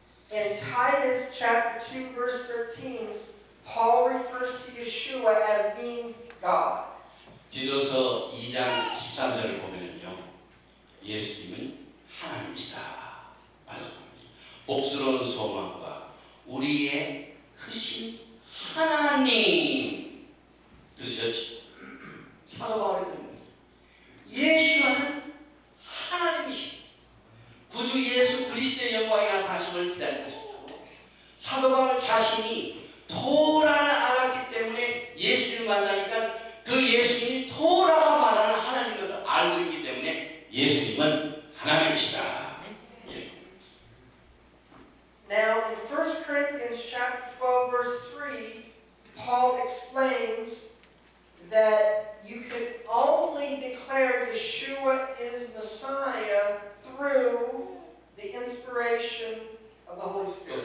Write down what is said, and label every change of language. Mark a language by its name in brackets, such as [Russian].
[English] In Titus chapter 2 verse 13, Paul refers to Yeshua as being God. [Korean] 디도서 2장 13절을 보면요, 예수님은 하나님이시다 말씀합니다. 복스러운 소망과 우리의 크신 하나님 들으셨죠? 사도 바울이 그럽니다. 예수는 하나님이십니다. 구주 예수 그리스도의 영광이 나타나심을 기다리고 있습니다. 사도 바울 자신이 토라를 알았기 때문에 예수님을 만나니까 그 예수님이 토라가 말하는 하나님인 것을 알고 있기 때문에 예수님은 하나님이시다. [English] Now, in 1 Corinthians chapter 12 verse 3, Paul explains that you can only declare Yeshua is Messiah through the inspiration of the Holy Spirit.